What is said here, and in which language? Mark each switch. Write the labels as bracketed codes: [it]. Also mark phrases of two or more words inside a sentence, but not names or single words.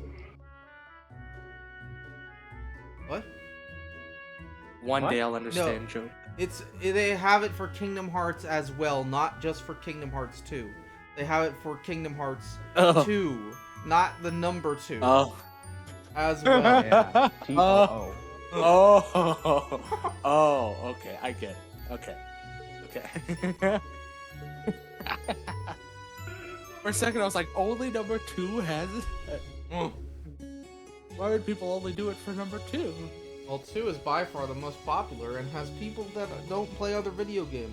[en] What? One What? day I'll understand No. joke. They have it for Kingdom Hearts as well, not just for Kingdom Hearts 2. They have it for Kingdom Hearts 2, not the number 2. Oh. As well. Yeah. T-O-O. Oh, okay, I get it. Okay. For a second I was like, only number 2 has it? Why would people only do it for number 2? Well, 2 is by far the most popular and has people that don't play other video games.